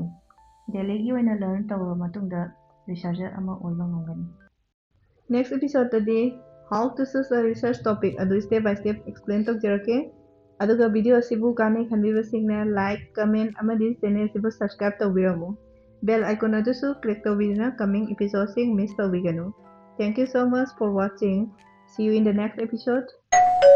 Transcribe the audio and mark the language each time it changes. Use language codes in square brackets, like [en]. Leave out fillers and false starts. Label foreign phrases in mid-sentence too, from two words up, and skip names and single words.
[mni] ꯗꯦꯂꯤꯒꯤ ꯑꯣꯏꯅ ꯂꯔꯟ ꯇꯧꯔꯕ ꯃꯇꯨꯡꯗ ꯔꯤꯁꯔꯆꯔ ꯑꯃ ꯑꯣꯏꯕ ꯉꯝꯒꯅꯤ. [en] next episode how to choose a research topic [mni] ꯑꯗꯨ [en] step by step explain [mni] ꯇꯧꯖꯔꯛꯀꯦ. ꯑꯗꯨꯒ ꯚꯤꯗꯤꯑꯣ ꯑꯁꯤꯕꯨ ꯀꯥꯟꯅꯩ ꯈꯟꯕꯤꯕꯁꯤꯡꯅ [en] like, comment [mni] ꯑꯃꯗꯤ ꯆꯦꯅꯦꯜ ꯑꯁꯤꯕꯨ ꯁꯕꯁꯀ꯭ꯔꯥꯏꯕ ꯇꯧꯕꯤꯔꯝꯃꯨ꯫ [en] bell icon [mni] ꯑꯗꯨꯁꯨ ꯀ꯭ꯂꯤꯛ ꯇꯧꯕꯤꯗꯨꯅ [en] coming episodes [mni] ꯃꯤꯁ ꯇꯧꯕꯤꯒꯅꯨ꯫ [en] Thank you so much for watching. See you in the next episode.